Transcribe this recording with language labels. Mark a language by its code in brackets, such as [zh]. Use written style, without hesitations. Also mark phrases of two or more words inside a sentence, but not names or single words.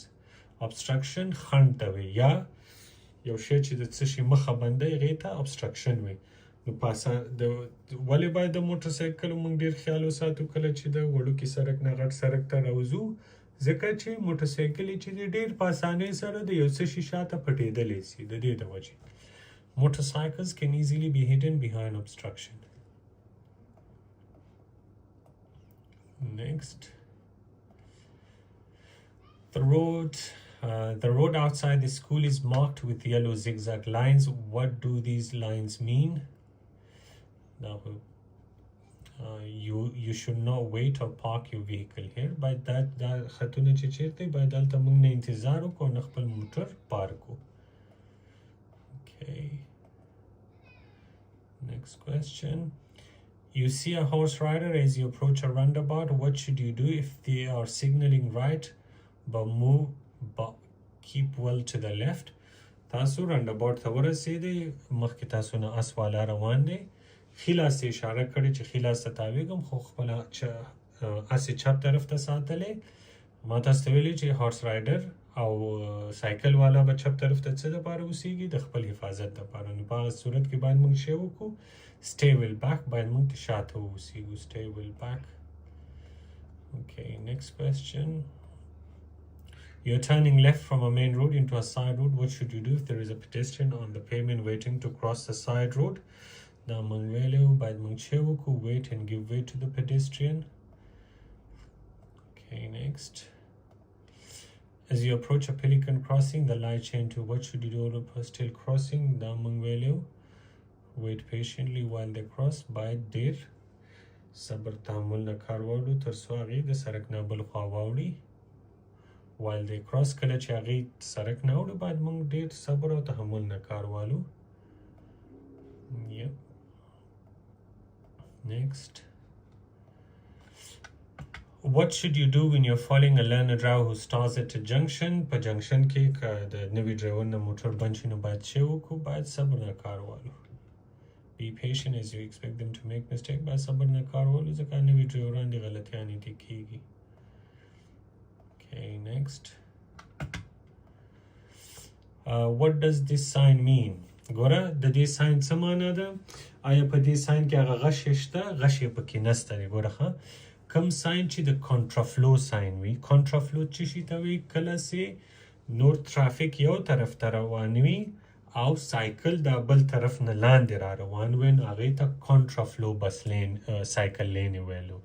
[ps] Obstruction خنډ ته وي یا یو شی چې د څه شي مخه بندوي هغې ته obstruction وي نو ولې باید د موټرسایکلو موږ ډېر خیال وساتو کله چې د وړوکي سړک نه غټ سړک ته راوځو ځکه چې موټرسایکلې چې دي ډېر په اسانۍ سره د یو څه شي شاته پټېدلی سي د دې د وجې [en] Motorcycles can easily be hidden behind obstruction. Next. The road outside the school is marked with yellow zigzag lines. What do these lines mean? Now, you should not wait or park your vehicle here. By that [ps] خطونه چې چیرته باید دلته موږ نه انتظار وکړو نه خپل موټر پارک کړو. [en] Okay. Next question. You see a horse rider as you approach a roundabout. What should you do if they are signaling right but keep well to the left? [ps] تاسو roundabout ته ورسېدئ مخکې تاسو نه اس والا روان دی ښي لاس ته اشاره کړې چې ښي لاس ته تاویږم خو خپله اس یې چپ طرف ته ساتلی ما تاسو ته ویلي چې [en] horse rider [ps] او سایکل والا به چپ طرف ته څه دپاره اوسېږي د خپل حفاظت دپاره نو په هغه صورت کې باید موږ شی وکړو [en] stay well back [ps] باید موږ شاته اوسېږو [en] stay well back. Okay, next question. You're turning left from a main road into a side road. What should you do if there is a pedestrian on the pavement waiting to cross the side road? Now, wait and give way to the pedestrian. Okay, next. As you approach a pelican crossing, the light change to what should you do on a still crossing? Now, wait patiently while they cross by dir. [ps] صبر تحمل نه کار والو تر څو هغې د سړک نه بل خوا واوړي [en] while they cross [ps] کله چې هغې سړک نه اوړي باید موږ ډېر صبر او تحمل نه کار والو. [en] Yep. Next. What should you do when you're following a learner driver who starts at a junction? [ps] په جنکشن کې که د نوي ډرایور نه موټر بند شي نو باید څه وکړو باید صبر نه کار والو. [en] Be patient as you expect them to make mistake. [ps] باید صبر نه کار والو ځکه نوي ډرایوران د غلطیانې دې کېږي. [en] Okay, next. What does this sign mean? [ps] ګوره د دې ساين څه معنا ده؟ آیا په دې ساين کې هغه غش شته؟ غش یې پکې نشته دی. ګوره ښه کوم ساين چې د کنټرافلو ساين وي کنټرافلو څه شي ته وي؟ کله چې نور ترافیک یو طرف ته روان وي او سایکل د بل طرف نه لاندې را روان وي نو هغې ته کنټرافلو [en] bus lane cycle lane [ps] یې ویلو.